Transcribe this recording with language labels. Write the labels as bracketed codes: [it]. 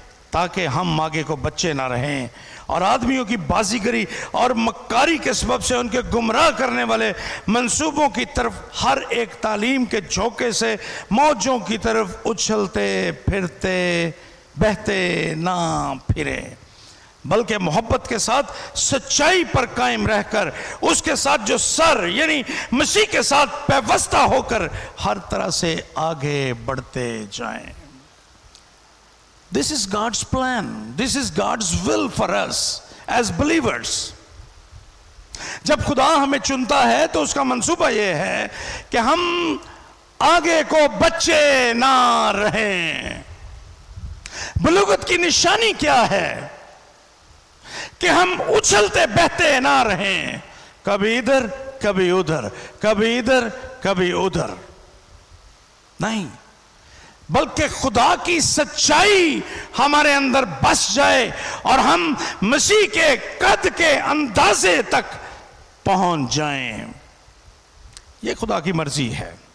[ur] تاکہ ہم آگے کو بچے نہ رہیں اور آدمیوں کی بازیگری اور مکاری کے سبب سے ان کے گمراہ کرنے والے منصوبوں کی طرف ہر ایک تعلیم کے جھونکے سے موجوں کی طرف اچھلتے پھرتے بہتے نہ پھریں، بلکہ محبت کے ساتھ سچائی پر قائم رہ کر اس کے ساتھ جو سر یعنی مسیح کے ساتھ پیوستہ ہو کر ہر طرح سے آگے بڑھتے جائیں۔ [en] This is God's plan. This is God's will for us as believers. [ur] جب خدا ہمیں چنتا ہے تو اس کا منصوبہ یہ ہے کہ ہم آگے کو بچے نہ رہیں۔ بلوغت کی نشانی کیا ہے؟ کہ ہم اچھلتے بہتے نہ رہیں، کبھی ادھر کبھی ادھر، کبھی ادھر کبھی ادھر، نہیں، بلکہ خدا کی سچائی ہمارے اندر بس جائے اور ہم مسیح کے قد کے اندازے تک پہنچ جائیں۔ یہ خدا کی مرضی ہے